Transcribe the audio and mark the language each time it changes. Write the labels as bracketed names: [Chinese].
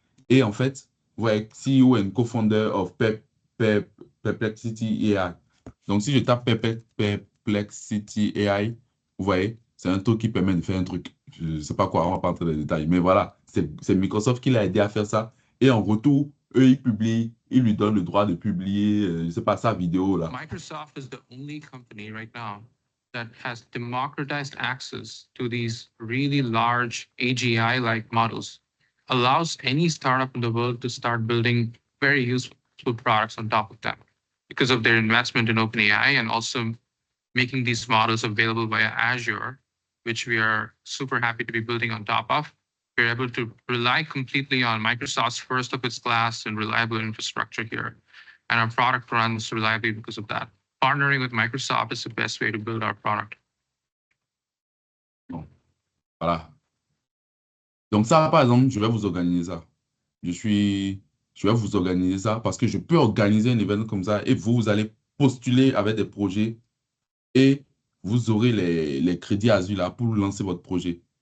[French] Et en fait, vous voyez, [English] CEO and co-founder of Perplexity AI. [French] Donc, si je tape Perplexity AI, vous voyez, c'est un truc qui permet de faire un truc. Je ne sais pas quoi, on va pas entrer dans les détails. Mais voilà, c'est Microsoft qui l'a aidé à faire ça. Et en retour, eux, ils publient, ils lui donnent le droit de publier, je ne sais pas, sa vidéo là. [English] Microsoft is the only company right now that has democratized access to these really large AGI-like models, allows any startup in the world to start building very useful products on top of them because of their investment in OpenAI and also making these models available via Azure, which we are super happy to be building on top of. We're able to rely completely on Microsoft's first of its class and reliable infrastructure here. And our product runs reliably because of that. Partnering with Microsoft is the best way to build our product. [French] Bon, voilà. Donc ça, par exemple, je vais vous organiser ça. Je suis, je vais vous organiser ça parce que je peux organiser un événement comme ça et vous allez postuler avec des projets et vous aurez les crédits Azure là pour lancer votre projet.